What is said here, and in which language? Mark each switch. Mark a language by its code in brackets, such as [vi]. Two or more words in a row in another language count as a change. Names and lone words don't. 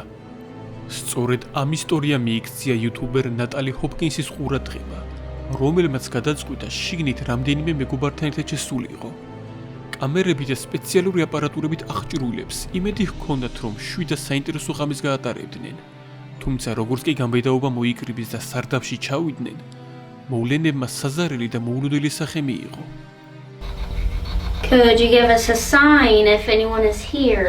[ka] სწორედ ამ ისტორიამ მიიქცია იუთუბერ ნატალი ჰოპკინსის ყურადღება, რომელმაც გადაწყვიტა შიგნით რამდენიმე მეგობართან ერთად შესულიყო. კამერები და სპეციალური აპარატურებით აღჭურვილებს იმედი ჰქონდათ, რომ შვიდა საინტერესო ღამეს გაატარებდნენ. თუმცა როგორც კი გამბედაობა მოიკრიბეს და სარდაფში ჩავიდნენ, მოვლენებმა საზარელი და მოულოდნელი სახე მიიღო. [en] Could you give us a sign if anyone is here?